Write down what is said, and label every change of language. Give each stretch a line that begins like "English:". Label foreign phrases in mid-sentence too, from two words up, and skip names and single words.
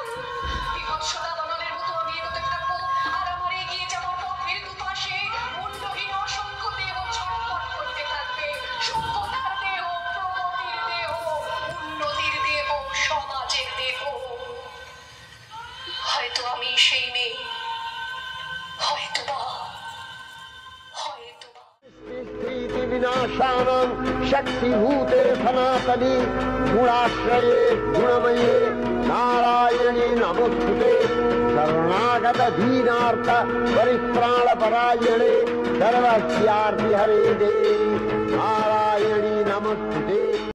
Bangla: বিভৎসতা দমনের মতো আমি এগোতে থাকবো, আর আমার এগিয়ে যাওয়ার পথের দুপাশে মুন্ডহীন অসংখ্য দেহ ছটফট করতে থাকবে। সভ্যতার দেহ, প্রগতির দেহ, উন্নতির দেহ, সমাজের দেহ। হয়তো আমি সেই মেয়ে, হয়তোবা, হয়তোবা।
Sanskrit: स्थिति विनाशानं शक्तिभूते सनातनी गुणाश्रये गुणमये नारायणी नमोस्तुते। शरणागत दीनार्थ परित्राणपरायणे सर्वस्यार्ति हरे देवी नारायणी नमोस्तुते।